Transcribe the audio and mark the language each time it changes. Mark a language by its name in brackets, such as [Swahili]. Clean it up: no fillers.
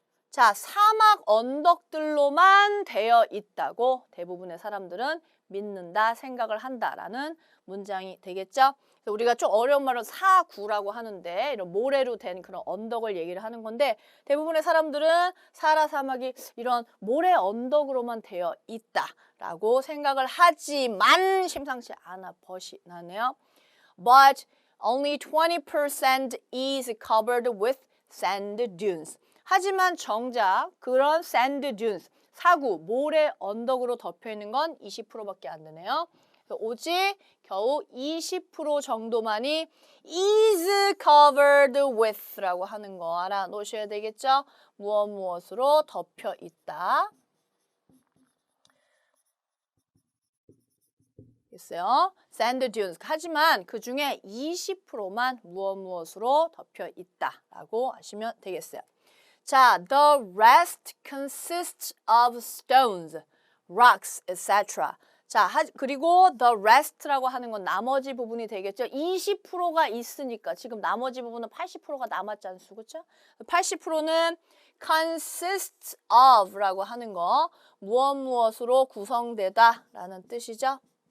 [Korean] 자, 사막 언덕들로만 되어 있다고 대부분의 사람들은 믿는다, 생각을 한다라는 문장이 되겠죠. 우리가 좀 어려운 말로 사구라고 하는데 이런 모래로 된 그런 언덕을 얘기를 하는 건데 대부분의 사람들은 사하라 사막이 이런 모래 언덕으로만 되어 있다라고 생각을 하지만 심상치 않아 벗이 나네요. [English] But only 20% is covered with sand dunes. [Korean] 하지만 정작 그런 sand dunes, 사구, 모래 언덕으로 덮여 있는 건 20%밖에 안 되네요. 오직 겨우 20% 정도만이 is covered with 라고 하는 거 알아놓으셔야 되겠죠? 무엇으로 덮여 있다. 있어요. sand dunes. 하지만 그 중에 20%만 무엇으로 덮여 있다라고 하시면 되겠어요. [English] 자, the rest consists of stones, rocks, etc. [Korean] 자, 그리고 the rest 라고 하는 건 나머지 부분이 되겠죠. 20%가 있으니까 지금 나머지 부분은 80%가 남았지 않습니까? 그렇죠? 80%는 consists of 라고 하는 거 무엇으로 구성되다라는 뜻이죠.